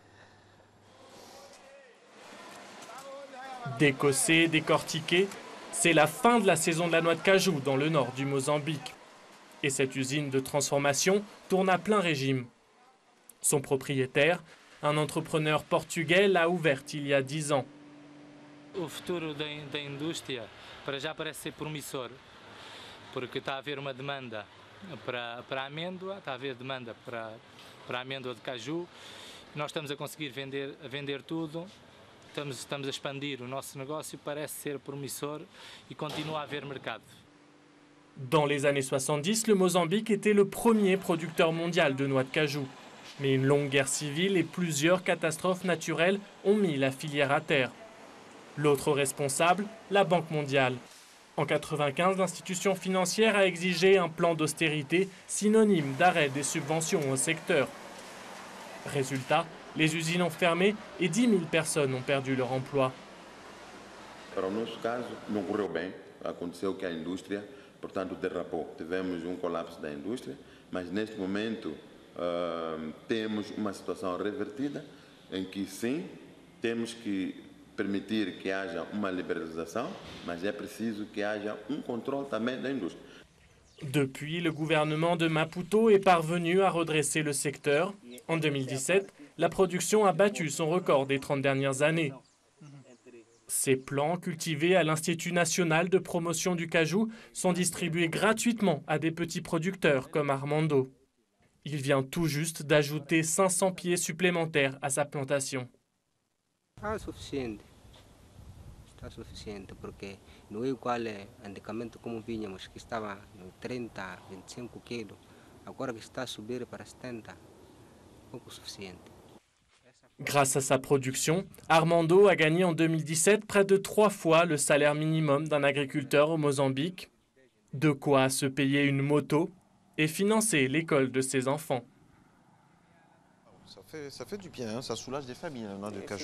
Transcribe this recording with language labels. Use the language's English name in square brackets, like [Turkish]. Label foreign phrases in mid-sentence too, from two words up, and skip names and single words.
[French] Décossé, décortiqué, c'est la fin de la saison de la noix de cajou dans le nord du Mozambique. Et cette usine de transformation tourne à plein régime. Son propriétaire, un entrepreneur portugais, l'a ouverte il y a 10 ans. [Portuguese] O futuro da indústria para já parece ser promissor, porque está a haver uma demanda para a amêndoa, está a haver demanda para a amêndoa de caju. Nós estamos a conseguir vender tudo. Estamos a expandir o nosso negócio, parece ser promissor e continua a haver mercado. [French] Dans les années 70, le Mozambique était le premier producteur mondial de noix de cajou. Mais une longue guerre civile et plusieurs catastrophes naturelles ont mis la filière à terre. L'autre responsable, la Banque mondiale. En 1995, l'institution financière a exigé un plan d'austérité synonyme d'arrêt des subventions au secteur. Résultat, les usines ont fermé et 10 000 personnes ont perdu leur emploi. [Portuguese] Para o nosso caso, não correu bem. Aconteceu que a indústria, portanto, derrapou. Tivemos colapso da indústria, mas neste momento temos uma situação revertida em que, sim, temos que permitir que haja uma liberalização, mas é preciso que haja controle também da indústria. [French] Depuis, le gouvernement de Maputo est parvenu à redresser le secteur. En 2017, la production a battu son record des 30 dernières années. Ces plants, cultivés à l'Institut national de promotion du cajou, sont distribués gratuitement à des petits producteurs comme Armando. Il vient tout juste d'ajouter 500 pieds supplémentaires à sa plantation. [Portuguese] Está suficiente porque não é igual antigamente como vinhamos que estava no 30, 25 quilos, agora que está a subir para 70, pouco suficiente. [French] Grâce à sa production, Armando a gagné en 2017 près de 3 fois le salaire minimum d'un agriculteur au Mozambique. De quoi se payer une moto et financer l'école de ses enfants. Ça fait du bien, hein, ça soulage des familles, la noix de cajou.